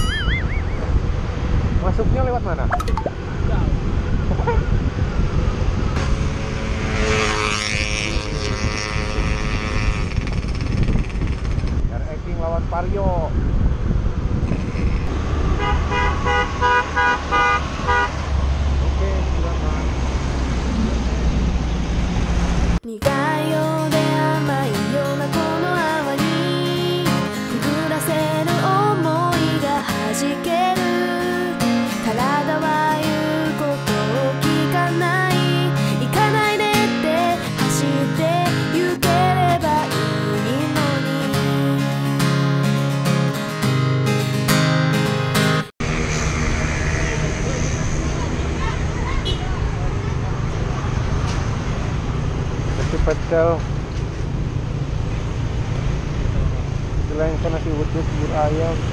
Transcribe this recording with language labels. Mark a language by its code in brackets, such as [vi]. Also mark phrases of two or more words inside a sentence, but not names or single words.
[id] Masuknya lewat mana? Eking lawan Vario. Oke, silakan. [ja] 苦いようで甘いようなこの泡にくぐらせる想いが弾ける。体は言うことを聞かない。行かないでって走って行ければいいのに。 [id] Pecel, selengkan nasi uduk, bubur ayam.